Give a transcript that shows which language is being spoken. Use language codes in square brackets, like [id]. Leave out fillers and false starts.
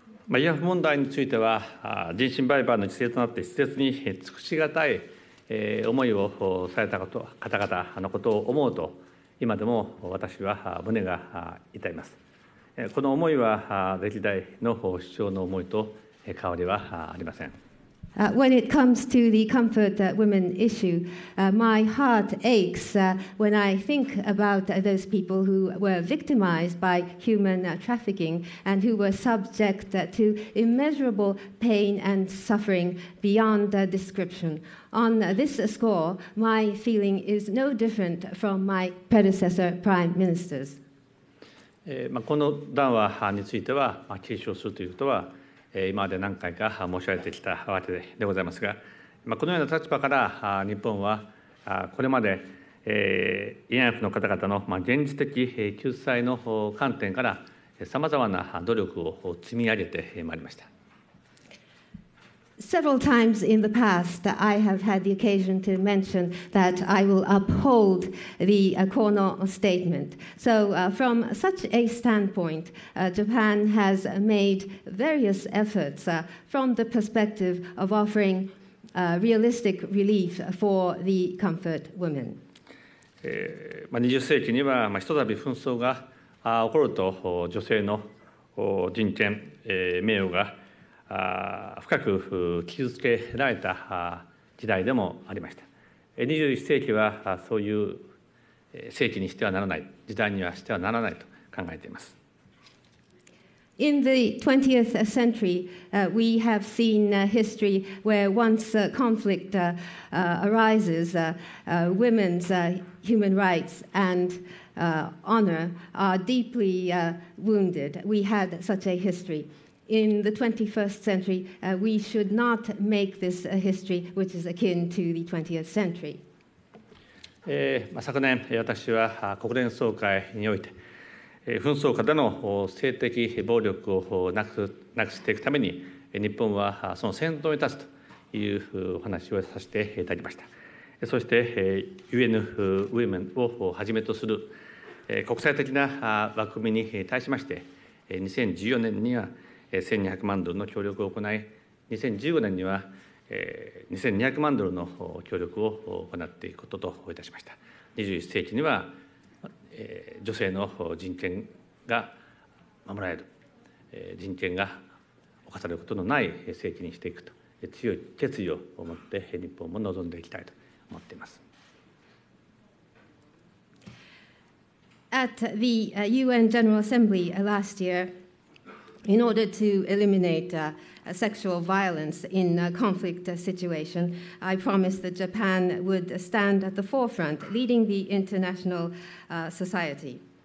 [ja] 慰安婦問題については人身売買の規制となって施設に尽くしがたい思いをされた方々のことを思うと、今でも私は胸が痛います。この思いは歴代の首相の思いと変わりはありません。 [en] When it comes to the comfort women issue, my heart aches when I think about those people who were victimized by human trafficking and who were subject to immeasurable pain and suffering beyond description. On this score, my feeling is no different from my predecessor prime ministers. [ja] この談話については継承するということは今まで何回か申し上げてきたわけでございますが、このような立場から日本はこれまで慰安婦の方々の現実的救済の観点からさまざまな努力を積み上げてまいりました。 [en] Several times in the past, I have had the occasion to mention that I will uphold the Kono statement. So, from such a standpoint, Japan has made various efforts from the perspective of offering realistic relief for the comfort women. [ja] 20世紀にはひとたび紛争が起こると女性の人権、名誉が深く傷つけられた時代でもありました。 21世紀はそういう世紀にしてはならない、時代にはしてはならないと考えています。 [en] In the 20th century, we have seen history where once conflict arises, women's human rights and honor are deeply wounded. We had such a history. In the 21st century, we should not make this a history which is akin to the 20th century. [ja] 昨年、私は国連総会において、紛争下での性的暴力をなくしていくために、日本はその先頭に立つというお話をさせていただきました。そして、UN Women をはじめとする国際的な枠組みに対しまして、2014年には1200万ドルの協力を行い、2015年には2200万ドルの協力を行っていくことといたしました。 21世紀には女性の人権が守られる、人権が侵されることのない世紀にしていくと強い決意を持って日本も臨んでいきたいと思っています。 [en] At the UN General Assembly last year, in order to eliminate sexual violence in a conflict situation, I promised that Japan would stand at the forefront, leading the international society.